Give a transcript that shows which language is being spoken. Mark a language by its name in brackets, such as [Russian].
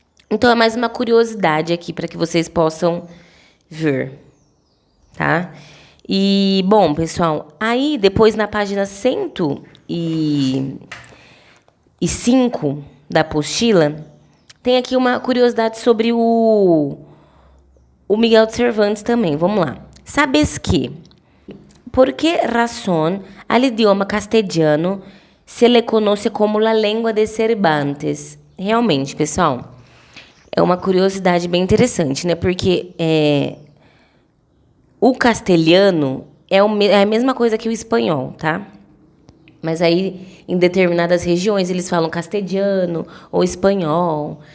[Portuguese] Então é mais uma curiosidade aqui para que vocês possam ver, tá? E, bom, pessoal, aí depois na página 105 da apostila, tem aqui uma curiosidade sobre o Miguel de Cervantes também. Vamos lá. [Spanish] ¿Sabes que? ¿Por qué razón al idioma castelhano se le conoce como la lengua de Cervantes? [Portuguese] Realmente, pessoal, é uma curiosidade bem interessante, né? Porque o castelhano é a mesma coisa que o espanhol, tá? Mas aí, em determinadas regiões, eles falam castelhano ou espanhol.